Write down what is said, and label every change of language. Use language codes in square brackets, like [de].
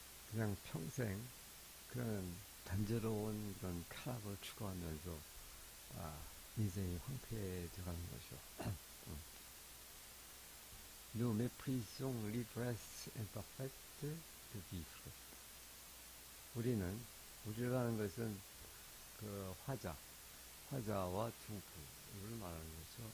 [ko] 그냥 평생 그런 단조로운 그런 쾌락을 추구하면서 인생이 황폐해져 가는 거죠. [fr] Nous méprisons l'ivresse imparfaite de vivre. [ko] 우리라는 것은 그 화자와 두부를 말하는 거죠.